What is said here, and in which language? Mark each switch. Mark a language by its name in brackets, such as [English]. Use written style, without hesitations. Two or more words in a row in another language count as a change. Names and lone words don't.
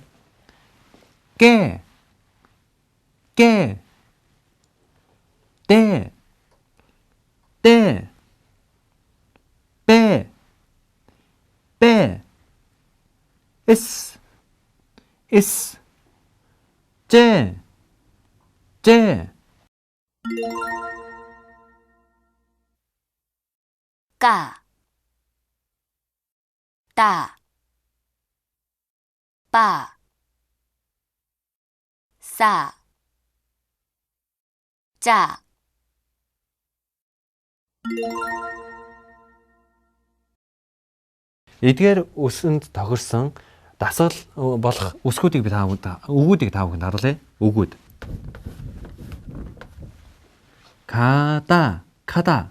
[Mongolian] Гэ. Д. Б. С. Ж. [Korean] 제, 까, 따, 빠, 싸, 짜. [Mongolian] эдгээр үсэнд тохирсон дасгал болох үсгүүдийг би өгүүдийг та бүхэнд харуулъя. Өгүүд. [Korean] 가다, 카다.